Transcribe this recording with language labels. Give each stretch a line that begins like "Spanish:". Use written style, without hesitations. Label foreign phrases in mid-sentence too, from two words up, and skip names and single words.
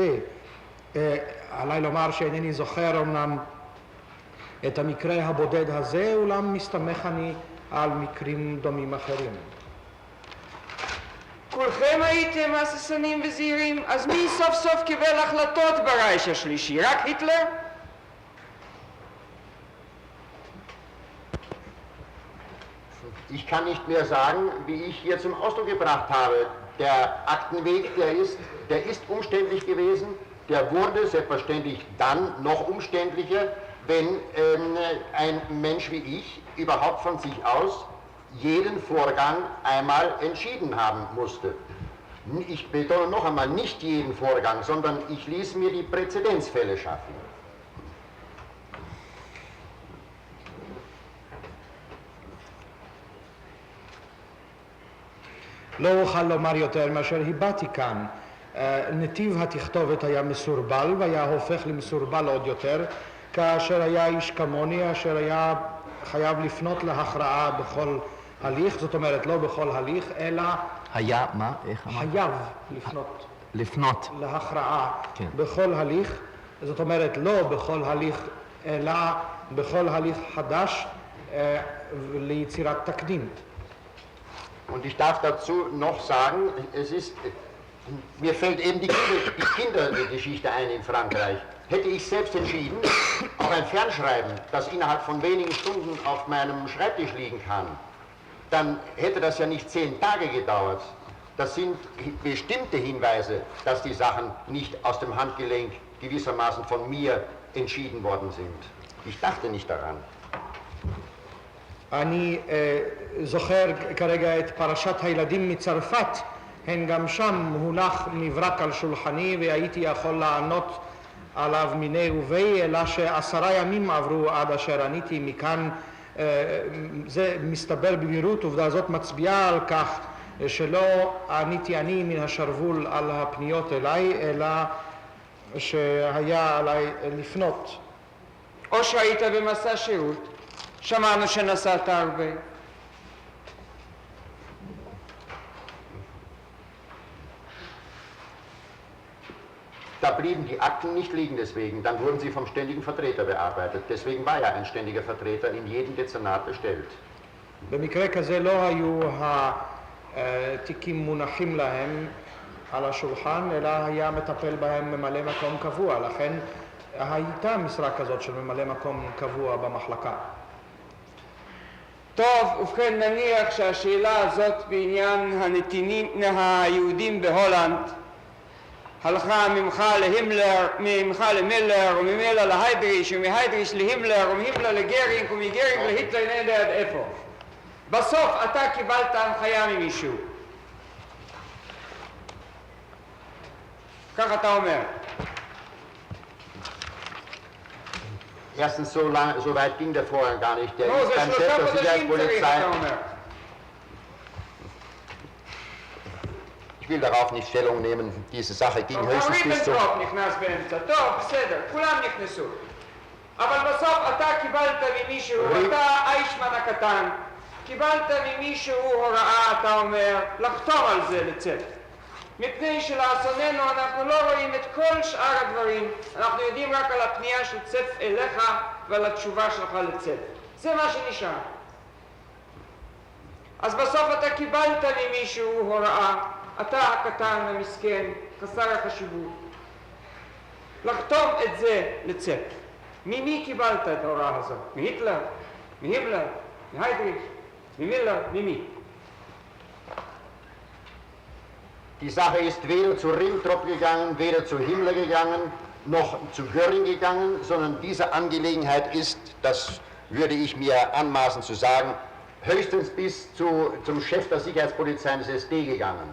Hebrew: עליי לומר שאינני זוכר אמנם את המקרה הבודד הזה, אולם מסתמך אני על מקרים דומים אחרים. כולכם הייתם הססנים וזהירים, אז מי סוף סוף קיבל החלטות ברייך השלישי? רק היטלר?
German: Ich kann nicht mehr sagen, wie ich hier zum Ausdruck gebracht habe. Der Aktenweg, der ist umständlich gewesen, der wurde selbstverständlich dann noch umständlicher, wenn ein Mensch wie ich überhaupt von sich aus jeden Vorgang einmal entschieden haben musste. Ich betone noch einmal, nicht jeden Vorgang, sondern ich ließ mir die Präzedenzfälle schaffen.
Hebrew: לא אוכל לומר יותר מאשר הבעתי כאן. נתיב התכתובת היה מסורבל והיה הופך למסורבל עוד יותר כאשר היה איש כמוני אשר היה חייב לפנות להכרעה בכל הליך, זאת אומרת לא בכל הליך אלא היה, מה? איך אמרת? חייב לפנות. להכרעה כן. בכל הליך, זאת אומרת לא בכל הליך אלא בכל הליך חדש ליצירת תקדים.
German: Und ich darf dazu noch sagen, mir fällt eben die Kindergeschichte ein in Frankreich. Hätte ich selbst entschieden, auch ein Fernschreiben, das innerhalb von wenigen Stunden auf meinem Schreibtisch liegen kann, dann hätte das ja nicht 10 Tage gedauert. Das sind bestimmte Hinweise, dass die Sachen nicht aus dem Handgelenk gewissermaßen von mir entschieden worden sind. Ich dachte nicht daran.
Hebrew: אני זוכר כרגע את פרשת הילדים מצרפת, הן גם שם הונח מברק על שולחני והייתי יכול לענות עליו מיני ובי, אלא ש10 ימים עברו עד אשר עניתי מכאן. זה מסתבר במהירות, עובדה זאת מצביעה על כך שלא עניתי אני מן השרוול על הפניות אליי, אלא שהיה עליי לפנות. או שהיית במסע שירות, שמענו שנסעת הרבה.
German: Da blieben die Akten nicht liegen deswegen, dann wurden sie vom ständigen Vertreter bearbeitet. Deswegen war ja ein ständiger Vertreter in jedem Dezernat bestellt.
Hebrew: במקרה כזה לא היו התיקים מונחים להם על השולחן, אלא היה מטפל בהם ממלא מקום קבוע, לכן הייתה משרה כזאת של ממלא מקום קבוע במחלקה. טוב, ובכן נניח שהשאלה הזאת בעניין הנתינים היהודים בהולנד הלכה ממך למילר וממילר להיידריש ומהיידריש להימלר ומהימלר לגרינג ומגרינג להיטלר אין יודע עד איפה. בסוף אתה קיבלת הנחיה ממישהו. כך אתה אומר.
German: Erstens, so weit ging der Vorgang gar nicht. Der
Hebrew: נו,
German: ist
Hebrew: זה
German: beim
Hebrew: 3
German: Chef der
Hebrew: חודשים צריך,
German: Sicherheitspolizei.
Hebrew: אתה אומר.
German: Ich will darauf nicht Stellung nehmen. Diese Sache ging höchstens bis zum...
Hebrew: ריבנטרופ נכנס באמצע. טוב, בסדר, כולם נכנסו. אבל בסוף אתה קיבלת ממישהו, אתה האישמן הקטן, קיבלת ממישהו הוראה, אתה אומר, לחתום על זה לצאת. מפני שלאסוננו אנחנו לא רואים את כל שאר הדברים, אנחנו יודעים רק על הפנייה של צף אליך ועל התשובה שלך לצאת. זה מה שנשאר. אז בסוף אתה קיבלת ממישהו הוראה, אתה הקטן המסכן, חסר החשיבות, לחתום את זה לצאת. ממי קיבלת את ההוראה הזאת? מהיטלר? מהימלר? מהיידריך? ממילר? ממי?
German: Die Sache ist weder zu Ribbentrop gegangen, weder zu Himmler gegangen, noch zu Göring gegangen, sondern diese Angelegenheit ist, das würde ich mir anmaßen zu sagen, höchstens bis zum Chef der Sicherheitspolizei des SD gegangen.